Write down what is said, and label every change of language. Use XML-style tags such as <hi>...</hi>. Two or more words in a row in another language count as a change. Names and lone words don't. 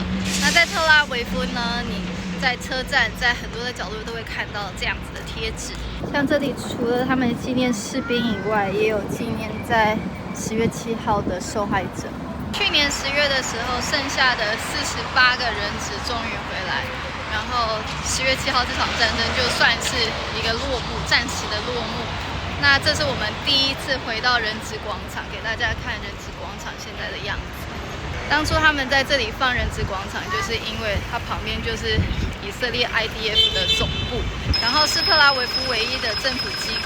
<zh>那在特拉維夫呢，你在車站，在很多的角落都會看到這樣子的貼紙。像這裡除了他們紀念士兵以外，也有紀念在10月7號的受害者。去年10月的時候，剩下的48 個人質終於回來，然後10月7號這場戰爭就算是一個落幕，暫時的落幕。那這是我們第一次回到人質廣場，給大家看人質廣場現在的樣子。當初他們在這裡放人質廣場，就是因為它旁邊就是以色列 IDF 的總部，然後是特拉維夫唯一的政府機構。</zh>